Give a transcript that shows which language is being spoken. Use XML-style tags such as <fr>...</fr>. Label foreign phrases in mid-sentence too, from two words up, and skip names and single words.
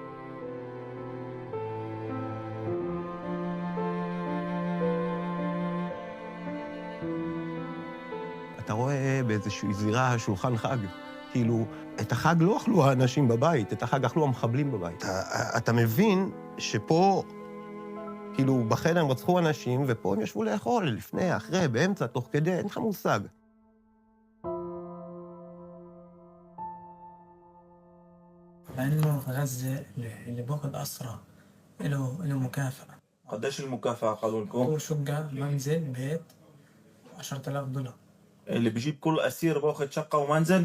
<he>אתה רואה באיזושהי זירה שולחן חג, כאילו, את החג לא אכלו האנשים בבית, את החג אכלו המחבלים בבית. אתה מבין שפה, כאילו, בחדר הם רצחו אנשים, ופה הם ישבו לאכול, לפני, אחרי, באמצע, תוך כדי, אין לך מושג.</he> <ar>لأنه غزة اللي باخد أسرى له مكافأة. قديش المكافأة قالوا لكم؟ هو شقة منزل بيت $10,000. اللي بيجيب كل أسير باخد شقة ومنزل؟</ar>